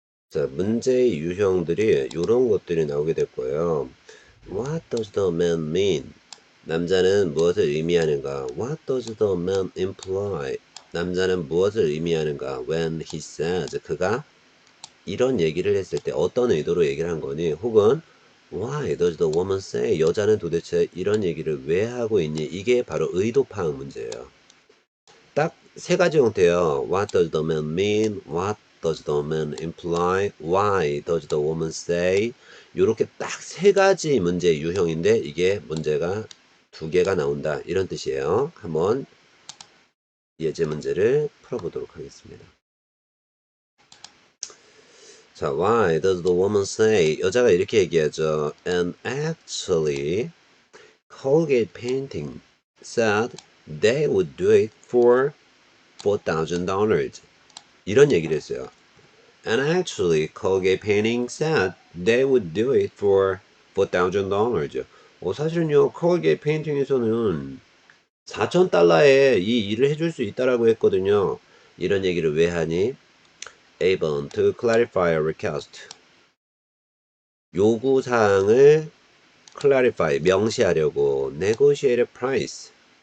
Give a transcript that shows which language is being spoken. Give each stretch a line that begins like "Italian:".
Korean: 자, 문제의 유형들이 이런 것들이 나오게 될 거예요.
English: What does the man mean?
Korean: 남자는 무엇을 의미하는가?
English: What does the man imply?
Korean: 남자는 무엇을 의미하는가?
English: When he says,
Korean: 그가 이런 얘기를 했을 때 어떤 의도로 얘기를 한 거니?
English: 혹은 Why does the woman say?
Korean: 여자는 도대체 이런 얘기를 왜 하고 있니? 이게 바로 의도 파악 문제예요.
English: 딱 세 가지 형태예요. What does the man mean? What does the man imply? Why does the woman say?
Korean: 요렇게 딱 세 가지 문제 유형인데 이게 문제가 두 개가 나온다. 이런 뜻이에요. 한번 예제 문제를 풀어보도록 하겠습니다.
English: 자, why does the woman say?
Korean: 여자가 이렇게 얘기하죠.
English: And actually, Colgate Painting said they would do it for $4,000.
Korean: 이런 얘기를 했어요.
English: And actually, Colgate Painting said they would do it for $4,000.
Korean: 사실은요, Colgate Painting에서는 $4,000에 이 일을 해줄 수 있다라고 했거든요. 이런 얘기를 왜 하니?
English: Avon to clarify a request.
Korean: 요구사항을 clarify, 명시하려고
English: negotiate a price.